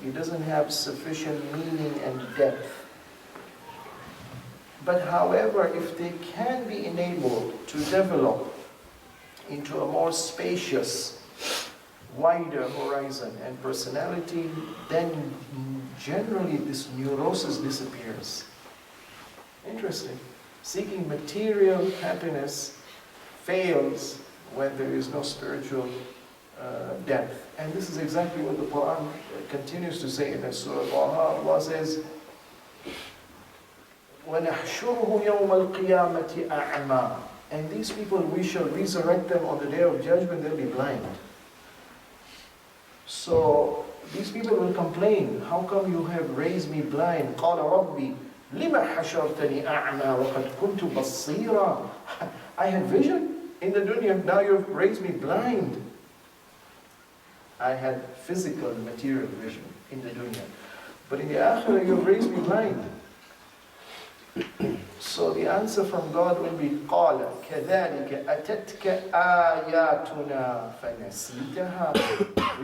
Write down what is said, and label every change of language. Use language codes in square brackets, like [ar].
[en] It doesn't have sufficient meaning and depth. But however, if they can be enabled to develop into a more spacious, wider horizon and personality, then generally this neurosis disappears. Interesting. Seeking material happiness fails when there is no spiritual depth. And this is exactly what the Quran continues to say in the Surah Taha. [ar] Allah says, وَنَحْشُرُهُ يَوْمَ الْقِيَامَةِ أَعْمَى. [en] And these people, we shall resurrect them on the day of judgment, they'll be blind. So these people will complain, how come you have raised me blind? [ar] قَالَ رَبِّي لِمَ حَشَرْتَنِي أَعْمَى وَقَدْ كُنْتُ بَصِيرًا. [en] I had vision in the dunya, now you've raised me blind. I had physical, material vision in the dunya. But in the akhirah, you've raised me blind. So So the answer from God will be [ar] قَالَ كَذَلِكَ أَتَتْكَ آيَاتُنَا فَنَسِيتَهَا.